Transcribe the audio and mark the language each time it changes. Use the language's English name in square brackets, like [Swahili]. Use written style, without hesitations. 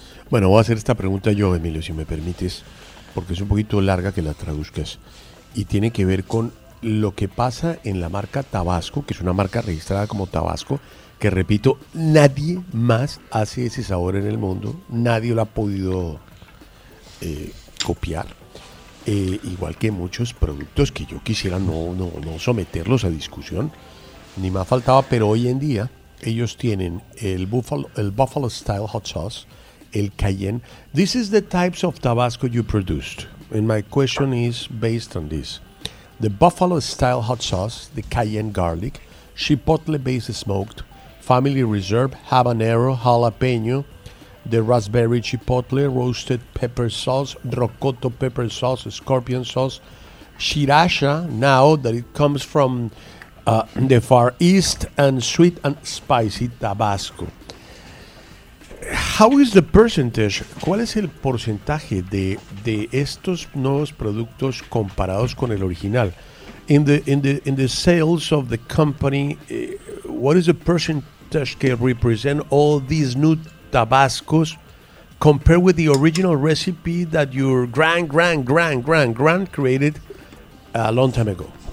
[Spanish] Bueno, voy a hacer esta pregunta yo, Emilio, si me permites, porque es un poquito larga, que la traduzcas, y tiene que ver con lo que pasa en la marca Tabasco, que es una marca registrada como Tabasco, que repito, nadie más hace ese sabor en el mundo, nadie lo ha podido copiar. Igual que muchos productos que yo quisiera no someterlos a discusión, ni más faltaba, pero hoy en día ellos tienen el Buffalo Style Hot Sauce, el Cayenne. [English] This is the types of Tabasco you produced. And my question is based on this. The Buffalo Style Hot Sauce, the Cayenne Garlic, Chipotle Base Smoked, Family Reserve, Habanero, Jalapeño, the Raspberry Chipotle, Roasted Pepper Sauce, Rocoto Pepper Sauce, Scorpion Sauce, Shiracha, now that it comes from the Far East, and Sweet and Spicy Tabasco. How is the percentage? [Spanish] ¿Cuál es el porcentaje de estos nuevos productos comparados con el original? [English] In the sales of the company, what is the percentage que represent all these new Tabascos compared with the original recipe that your grand created a long time ago?